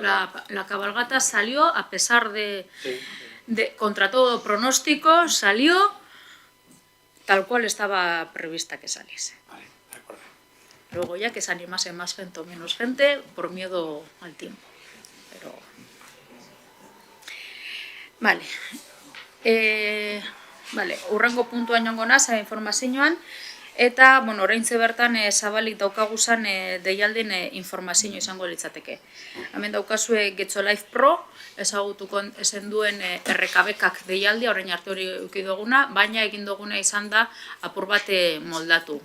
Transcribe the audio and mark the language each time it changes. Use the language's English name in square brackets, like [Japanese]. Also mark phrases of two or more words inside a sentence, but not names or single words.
[Spanish] La cabalgata salió, a pesar de contra todo pronóstico, salió tal cual estaba prevista que saliese. Vale, de acuerdo. Luego ya que se animase más gente o menos gente, por miedo al tiempo. Pero... Vale. [Basque] Urrengo puntuan jongo naz, informazioan, eta, bueno, oraintze bertan zabalik daukaguzan deialdien informazio izango litzateke. Hemen daukazue Getxo Life Pro, ezagutuko esen duen RKBkak deialdia, orain arte hori eduki duguna, baina egin duguna izan da apur bat moldatu.